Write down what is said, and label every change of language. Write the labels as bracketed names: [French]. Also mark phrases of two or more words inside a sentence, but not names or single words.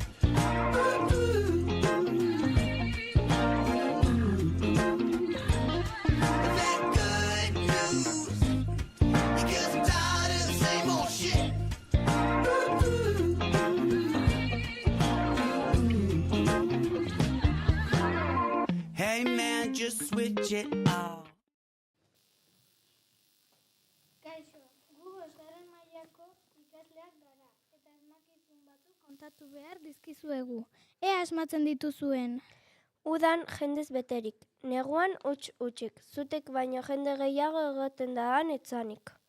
[English] That good news, because I'm tired of the same old shit. Hey man, just switch it off. [Basque] Kaixo, gu bosgarren mailako ikasleak gara eta asmakizun batzuk kontatu behar dizkizuegu. Ea asmatzen dituzuen. Udan jendez beterik, neguan hutsik, zutek baino jende gehiago egoten da han etzanik.